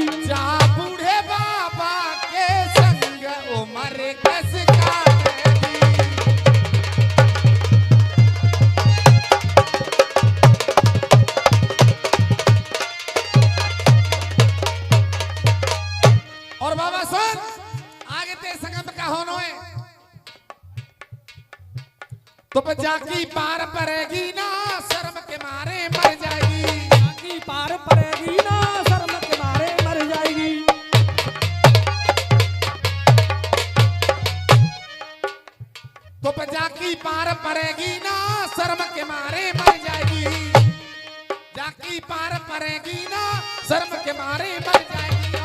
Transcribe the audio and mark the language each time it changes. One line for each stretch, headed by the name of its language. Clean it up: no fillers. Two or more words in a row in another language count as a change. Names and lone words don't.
Hindi: जा बूढ़े बाबा के संग उम्र कैसे काटेगी।
Braj: और बाबा सुन आगे ते संगम का होनो है तो जाकी पार पड़ेगी ना शर्म के मारे मर जाएगी, जाकी पार पड़ेगी ना शर्म के मारे मर जाएगी। तो जाकी पार पड़ेगी ना शर्म के मारे मर जाएगी, जाकी पार पड़ेगी ना शर्म के मारे मर जाएगी।